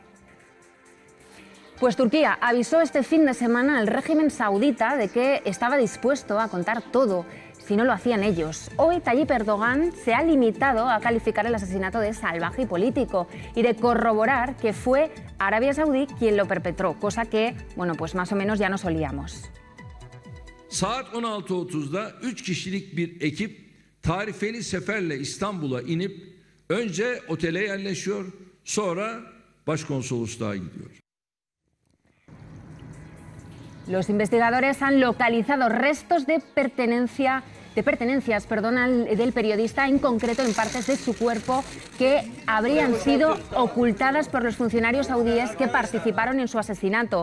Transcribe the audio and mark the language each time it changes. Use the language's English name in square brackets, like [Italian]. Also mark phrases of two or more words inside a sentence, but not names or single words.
[Spanish] Pues Turquía avisó este fin de semana al régimen saudita de que estaba dispuesto a contar todo si no lo hacían ellos. Hoy Tayyip Erdogan se ha limitado a calificar el asesinato de salvaje y político y de corroborar que fue Arabia Saudí quien lo perpetró, cosa que, bueno, pues más o menos ya nos olíamos. [Turkish] Saat 16.30'da 3 kişilik bir ekip tarifeli seferle İstanbul'a inip önce otele yerleşiyor, sonra başkonsolosluğa gidiyor. [Spanish] Los investigadores han localizado restos de pertenencias del periodista, en concreto en partes de su cuerpo que habrían sido ocultadas por los funcionarios saudíes que participaron en su asesinato.